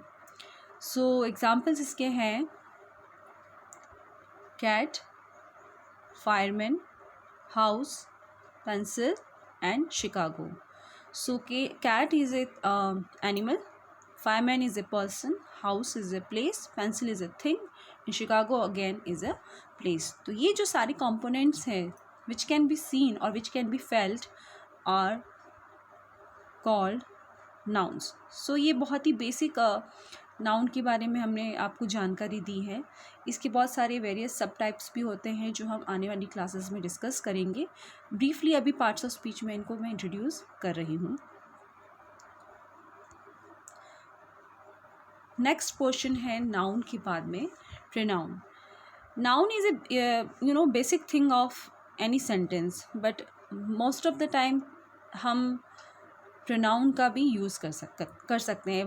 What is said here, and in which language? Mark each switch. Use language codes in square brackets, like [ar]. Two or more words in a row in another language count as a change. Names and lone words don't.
[en] so examples [hi] इसके हैं [en] cat, fireman, house, pencil and Chicago. so cat is a animal, fireman is a person, house is a place, pencil is a thing, and Chicago again is a place. [hi] तो ये जो सारे components हैं [en] which can be seen or which can be felt are called nouns. [hi] So ये बहुत ही [en] basic noun [hi] के बारे में हमने आपको जानकारी दी है. इसके बहुत सारे various सब types भी होते हैं जो हम आने वाली classes में discuss करेंगे. Briefly अभी [en] parts of speech [hi] में इनको मैं introduce कर रही हूँ. [en] next portion [hi] है नाउन के बाद में प्रोनाउन. [en] noun is a basic thing of any sentence, but most of the time [hi] हम प्रोनाउन का भी यूज़ कर सकते हैं.